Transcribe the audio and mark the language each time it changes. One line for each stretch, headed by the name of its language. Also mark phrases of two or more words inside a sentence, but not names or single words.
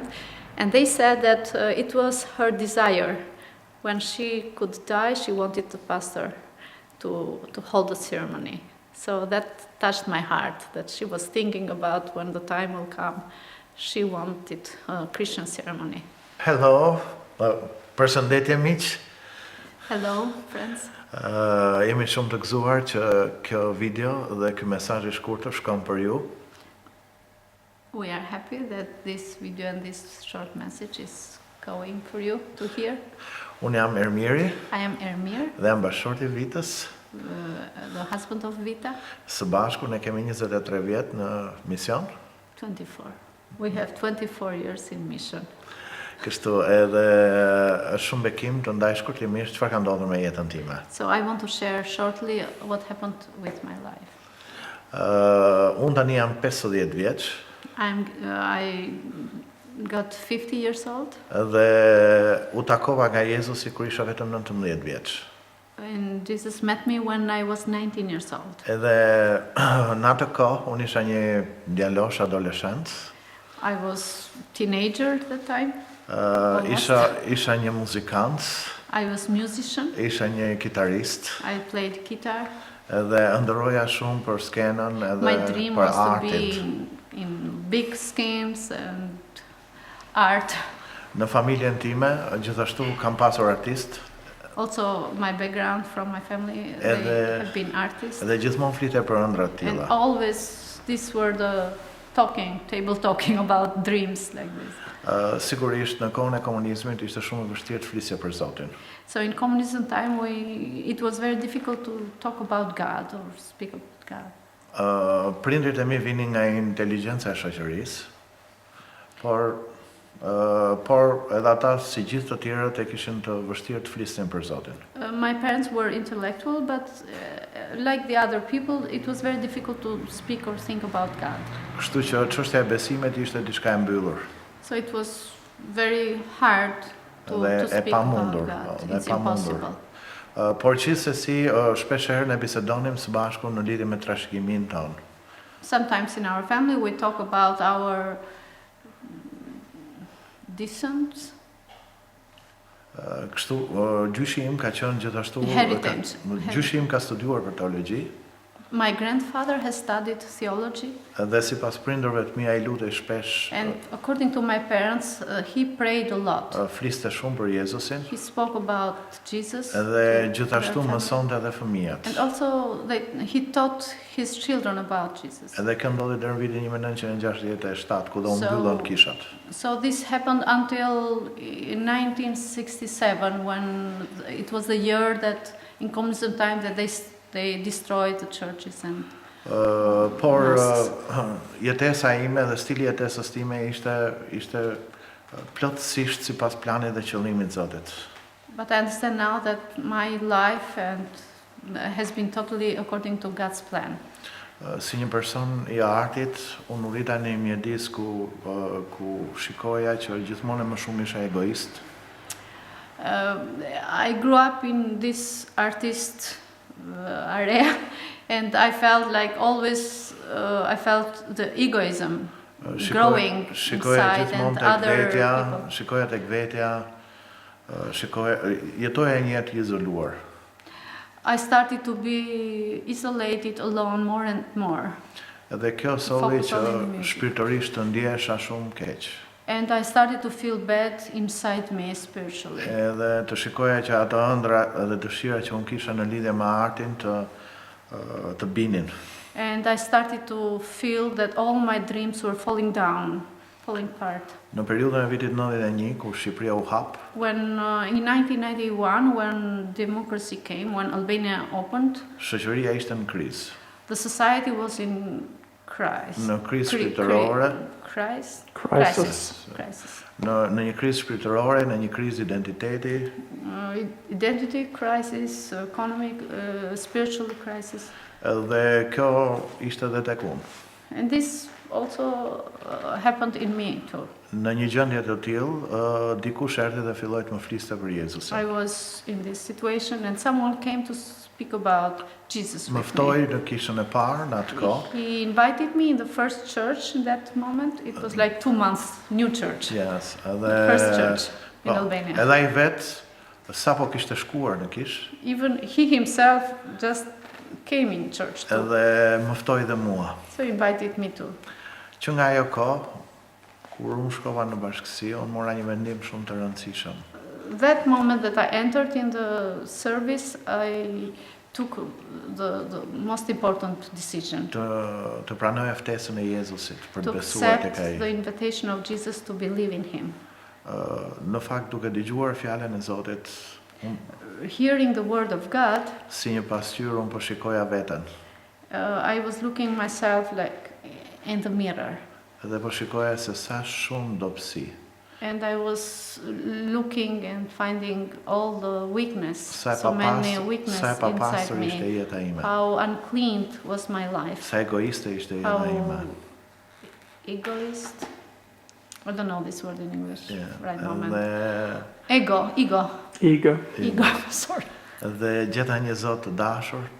English: And they said that it was her desire. When she could die, she wanted the pastor to hold the ceremony. So that touched my heart, that she was thinking about when the time will come, she wanted a Christian ceremony. Hello,
Albanian: përshëndetje miq.
English: Hello, friends.
Albanian: Jemi shumë të gëzuar që kjo video dhe ky mesazh I shkurtër shkon për ju.
English: We are happy that this video and this short message is going for you to hear.
Albanian: Unë jam Ermiri.
English: I am Ermir,
Albanian: Dhe jam bashkëshorti I Vitës.
English: The husband of Vita.
Albanian: Së bashku ne kemi 23 vjet në mision. 24.
English: We have 24 years in mission.
Albanian: Kështu edhe është shumë bekim të ndaj shkurtimisht çfarë ka ndodhur me jetën time.
English: So I want to share shortly what happened with my life.
Albanian: Unë tani jam 50 vjeç.
English: I got 50 years old.
Albanian: Dhe u takova nga Jezusi kur isha vetëm 19 vjeç.
English: And Jesus met me when I was 19 years old.
Albanian: Edhe në atë kohë unë isha një djalosh adoleshent.
English: I was teenager at that time.
Albanian: Isha një muzikant.
English: I was musician.
Albanian: Isha një kitarist.
English: I played guitar.
Albanian: Edhe ëndërroja shumë për skenën edhe
English: My dream
Albanian: për
English: was to
Albanian: artin.
English: be in big schemes and art.
Albanian: Në familjen time gjithashtu kam pasur artist.
English: Also, my background from my family, they have been artists.
Albanian: Edhe gjithmonë flite për ëndra të
English: And
Albanian: tilla.
English: always, these were the table talking about dreams like this.
Albanian: Sigurisht në kohën e komunizmit ishte shumë e vështirë të flisje për Zotin.
English: So in communism time, it was very difficult to talk about God or speak about God.
Albanian: Prindrit e mi vinin nga inteligjenca e shoqërisë, por edhe ata si gjithë të tjerët e kishin të vështirë të flisnin për Zotin.
English: My parents were intellectual, but like the other people, it was very difficult to speak or think about God.
Albanian: Kështu që çështja e besimit ishte diçka e mbyllur.
English: So it was very hard to speak about God. It's impossible.
Albanian: Por gjithsesi shpesh herë ne bisedonim së bashku në lidhje me trashëgimin ton.
English: Sometimes in our family we talk about our descent.
Albanian: Kështu gjyshi im ka qenë gjithashtu
English: Heritage.
Albanian: Gjyshi im ka studiuar për teologji.
English: My grandfather has studied theology.
Albanian: Dhe sipas prindërve të mi ai lutej shpesh.
English: And according to my parents, he prayed a lot.
Albanian: Fliste shumë për Jezusin.
English: He spoke about Jesus.
Albanian: Dhe gjithashtu mësonte edhe fëmijët.
English: And also he taught his children about Jesus.
Albanian: Edhe kjo ndodhi deri në vitin 1967 ku do mbyllën kishat.
English: So this happened until 1967 when it was the year that in communism time that they destroyed the churches and
Albanian: por jetesa ime dhe stili jetesës time ishte plotësisht sipas planit dhe qëllimit të Zotit.
English: But I understand now that my life has been totally according to God's plan.
Albanian: Si një person I artit, unë u rita në një mjedis ku shikoja që gjithmonë më shumë isha egoist.
English: I grew up in this artist area, and I felt like always I felt the egoism growing inside and other people.
Albanian: Shikoja tek vetja, jetoja një jetë izoluar.
English: I started to be isolated, alone more and more.
Albanian: Edhe kjo solli që shpirtërisht të ndjesha shumë keq.
English: And I started to feel bad inside me spiritually.
Albanian: Edhe të shikoja që ato ëndra dhe dëshira që unë kisha në lidhje me artin të binin.
English: And I started to feel that all my dreams were falling down. falling apart.
Albanian: Në periudhën e vitit 91, kur Shqipëria u hap,
English: When in 1991, when democracy came, when Albania opened,
Albanian: shoqëria ishte në krizë.
English: the society was in crisis.
Albanian: Në krizë shpirtërore,
English: Crisis.
Albanian: në një krizë shpirtërore, në një krizë identiteti,
English: Identity crisis, economic, spiritual crisis.
Albanian: dhe kjo ishte edhe tek unë.
English: And this also happened in me too.
Albanian: Në një gjendje të tillë, dikush erdhi dhe filloi të më fliste për Jezusin.
English: I was in this situation and someone came to speak about Jesus
Albanian: Më
English: with
Albanian: ftoi
English: me.
Albanian: në kishën e parë në atë kohë.
English: He invited me in the first church in that moment. It was like 2 months, new church. Yes, First church in
Albanian: po,
English: Albania.
Albanian: Edhe ai vet sapo kishte shkuar në kish,
English: Even he himself just came in church too.
Albanian: edhe më ftoi dhe mua.
English: So he invited me too.
Albanian: Që nga ajo kohë, kur unë shkova në bashkësi, unë mora një vendim shumë të rëndësishëm.
English: That moment that I entered in the service, I took the most important decision
Albanian: Të pranoj ftesën e Jezusit për
English: to
Albanian: të besuar tek
English: accept
Albanian: ai.
English: the invitation of Jesus to believe in him.
Albanian: Në fakt duke dëgjuar fjalën e Zotit,
English: Hearing the word of God,
Albanian: si një pasqyrë unë po shikoja veten.
English: I was looking myself like in the mirror.
Albanian: Edhe po shikoja se sa shumë dobësi,
English: And I was looking and finding all the weakness,
Albanian: sa
English: so many weakness
Albanian: sa e
English: inside
Albanian: papastër ishte
English: me.
Albanian: jeta ime,
English: How unclean was my life.
Albanian: sa egoiste ishte jeta
English: How
Albanian: ime.
English: egoist. I don't know this word in English right moment.
Albanian: Dhe,
English: Ego. Ego. Sorry.
Albanian: dhe gjeta një Zot të dashur, të